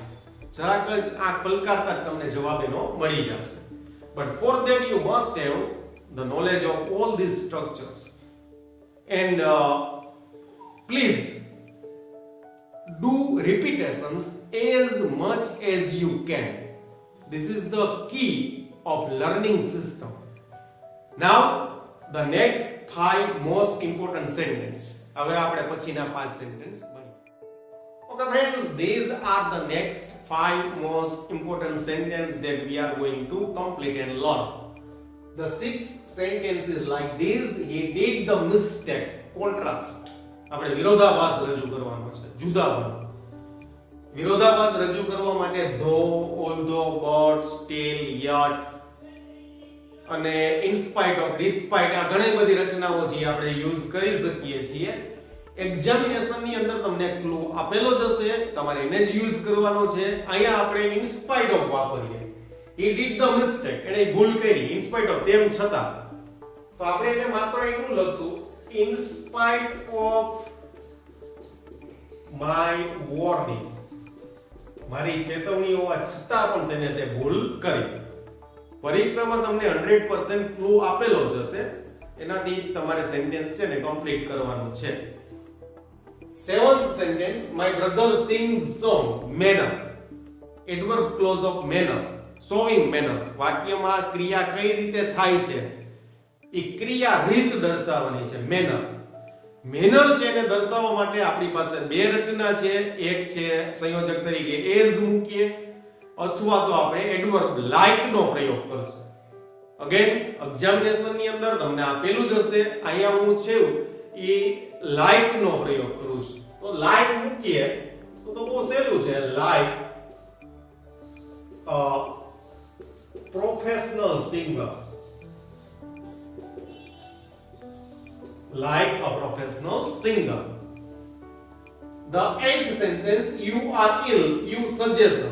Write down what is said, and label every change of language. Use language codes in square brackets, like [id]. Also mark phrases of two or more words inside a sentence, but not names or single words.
[gu] જરાક જ આ પલકારતા જ તમને જવાબ એનો મળી જશે. [en] But for that you must have the knowledge of all these structures. And please do repetitions as much as you can. This is the key of learning system. Now the next 5 most important sentence. [gu] હવે આપણે પછીના 5 sentence ભણીએ. [en] Okay friends, these are the next 5 most important sentences that we are going to complete and learn. The 6th sentence is like this: he did the mistake. Contrast. [gu] આપણે વિરોધાભાસ રજૂ કરવાનો છે, જુદાપણું. વિરોધાભાસ રજૂ કરવા માટે [en] though, although, but, still, yet [gu] અને [en] in spite of, despite [gu] આ ઘણી બધી રચનાઓ છે આપણે યુઝ કરી શકીએ છીએ. એક્ઝામિનેશન ની અંદર તમને ક્લુ આપેલો જ હશે, તમારે એને જ યુઝ કરવાનો છે. અહીંયા આપણે [en] in spite of વાપરીએ. he did the mistake, [gu] એને ભૂલ કરી, [en] in spite of, [gu] તેમ છતાં. તો આપણે એને માત્ર એટલું લખશું, [en] in spite of my warning. [gu] મારી ચેતવણી હોવા છતાં પણ તેને તે ભૂલ કરી. પરીક્ષામાં તમને 100% ક્લુ આપેલો જ હશે, એનાથી તમારે સેન્ટેન્સ છે ને કમ્પ્લીટ કરવાનું છે. [en] 7th sentence, my brother sings song. Manner, adverb clause of manner, showing manner. [gu] વાક્યમાં ક્રિયા કઈ રીતે થાય છે એ ક્રિયા રીત દર્શાવવાની છે. મેનર છે એને દર્શાવવા માટે આપણી પાસે બે રચના છે. એક છે સંયોજક તરીકે as મૂકીએ, અથવા તો આપણે [en] adverb like [gu] નો પ્રયોગ કરશું. [en] again examination [gu] ની અંદર તમને આપેલું જ હશે, અહીંયા હું છે એ like નો પ્રયોગ કરું છું. તો like મૂકીએ તો બહુ સહેલું છે. [en] like a professional singer. like a professional singer. The eighth sentence, you are ill, you suggestion.